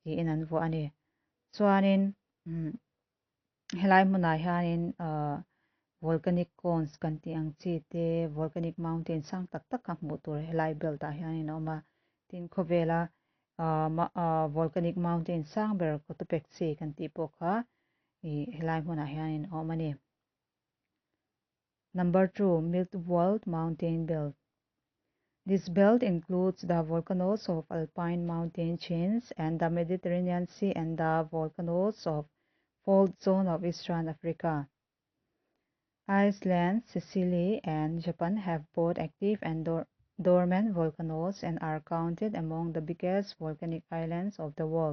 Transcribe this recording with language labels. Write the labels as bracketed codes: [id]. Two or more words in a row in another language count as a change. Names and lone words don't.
[lus] ti in an vo ani chuanin helai hmunah hianin [en] volcanic cones [lus] kan tih ang chi te [en] volcanic mountain [lus] sang tak tak ka hmuh tur helai belt ah hianin a awm a tin khawvela [en] volcanic mountain [lus] sang ber kotupek chi kan tih pawh kha i helai hmunah hianin a awm ani. [en] Number 2, Milk-Walled Mountain Belt. This belt includes the volcanoes of alpine mountain chains and the Mediterranean Sea and the volcanoes of fault zone of Eastern Africa. Iceland, Sicily, and Japan have both active and dormant volcanoes and are counted among the biggest volcanic islands of the world.